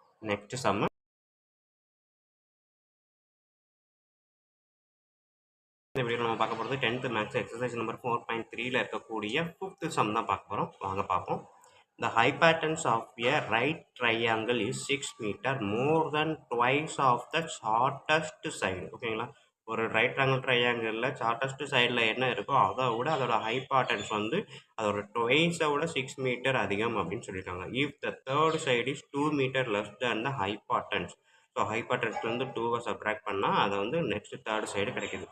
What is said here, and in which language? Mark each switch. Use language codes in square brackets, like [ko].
[ta] Next sum, இந்த video நம்ம பார்க்க போகிறது 10th மேக்ஸ் எக்ஸசைஸ் நம்பர் 4.3ல இருக்கக்கூடிய 5th சம் தான் பார்க்க போகிறோம். வாங்க பார்ப்போம். [en] The hypotenuse of a right triangle is 6 meter, more than twice of the shortest side. [ta] ஓகேங்களா, ஒரு ரைட் ட்ரையாங்கிளில் ஷார்ட்டஸ்ட் சைடில் என்ன இருக்கோ அதை விட அதோட ஹைபாட்டன்ஸ் வந்து அதோட ட்வைஸை விட 6 மீட்டர் அதிகம் அப்படின்னு சொல்லியிருக்காங்க. [en] If the third side is 2 metre less than the hypotenuse. [ta] So ஹைபாட்டன்ஸ்லேருந்து 2வை subtract பண்ணால் அதை வந்து நெக்ஸ்ட் தேர்ட் சைடு கிடைக்கிது.